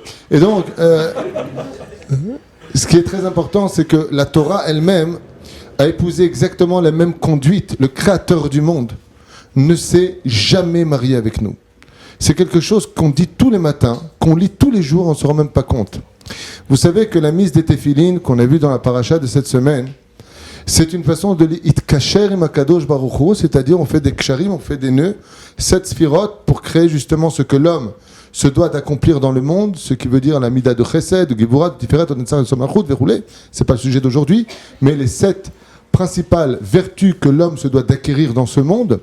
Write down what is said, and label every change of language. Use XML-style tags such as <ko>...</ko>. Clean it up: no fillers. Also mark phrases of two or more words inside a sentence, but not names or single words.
<fr>Et donc, ce qui est très important, c'est que la Torah elle-même a épousé exactement la même conduite. Le Créateur du monde ne s'est jamais marié avec nous. C'est quelque chose qu'on dit tous les matins, qu'on lit tous les jours, on ne se rend même pas compte. Vous savez que la mise des téphilines qu'on a vue dans la paracha de cette semaine, c'est une façon de l'</fr> <he>להתקשר עם הקדוש ברוך הוא,</he> <fr>c'est-à-dire on fait des ksharim, on fait des nœuds, 7 sphirot pour créer justement ce que l'homme se doit d'accomplir dans le monde, ce qui veut dire la mida de chesed, de giburat, de tiferet, de netzar, de somachut, verroulé, c'est pas le sujet d'aujourd'hui, mais les 7 principales vertus que l'homme se doit d'acquérir dans ce monde.</fr>